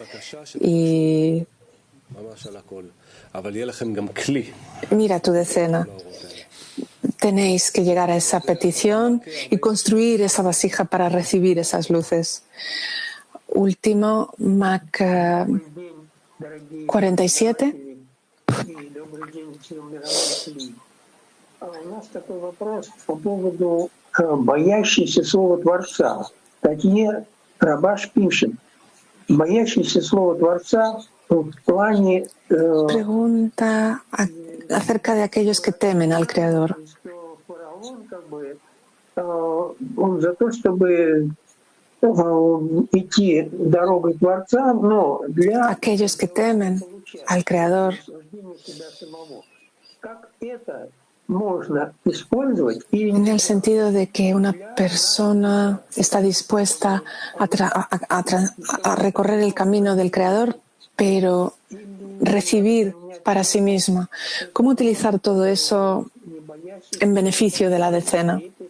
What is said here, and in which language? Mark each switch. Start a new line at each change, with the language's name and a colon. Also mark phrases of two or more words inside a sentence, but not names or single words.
Spanish: Y mira tu decena. Tenéis que llegar a esa petición y construir esa vasija para recibir esas luces. Último, Mac 47.
Russian: У нас такой вопрос по поводу боящейся слова Творца. Такие Рабаш пишет, боящийся слова Творца в плане...
Spanish: Pregunta acerca de aquellos que temen al Creador.
Russian: Он за то, чтобы идти дорогой Творца, но для...
Spanish: Aquellos que temen al Creador.
Russian: Как это можно использовать?
Spanish: En el sentido de que una persona está dispuesta a recorrer el camino del Creador, pero recibir para sí misma. ¿Cómo utilizar todo eso en beneficio de la decena?